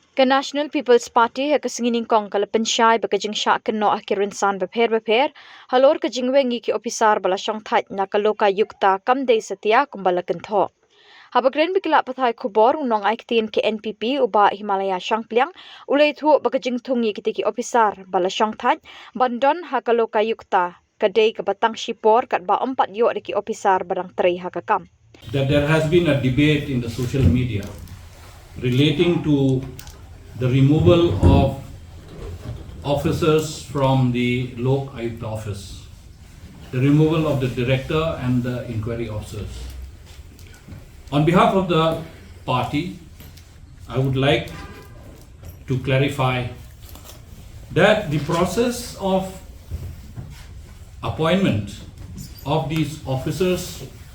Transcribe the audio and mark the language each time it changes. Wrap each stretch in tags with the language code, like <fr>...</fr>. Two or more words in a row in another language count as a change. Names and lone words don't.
<kha>Ka National People's Party ha ka Nyngkong ka Pynshai ba ka Jingshah kynnoh ki rynsan bapher Halor ka jingweng ki Ophisar ba lashongthait na ka Lokayukta kadei satia kumba Kynthoh. Haba kren bikila pathai Khubor Nongai Ktien ki NPP uba Hima Shangpliang iathuh ba ka jingthung ki Ophisar ba lashongthait bandon ha ka Lokayukta kadei ka batang shipor kat ba 4 yo ki Ophisar barang 3 ha ka kam.</kha> <en>That there has been a debate in the social media relating to the removal of officers from the Lokayukta office, the removal of the director and the inquiry officers. On behalf of the party, I would like to clarify that the process of appointment of these officers</en>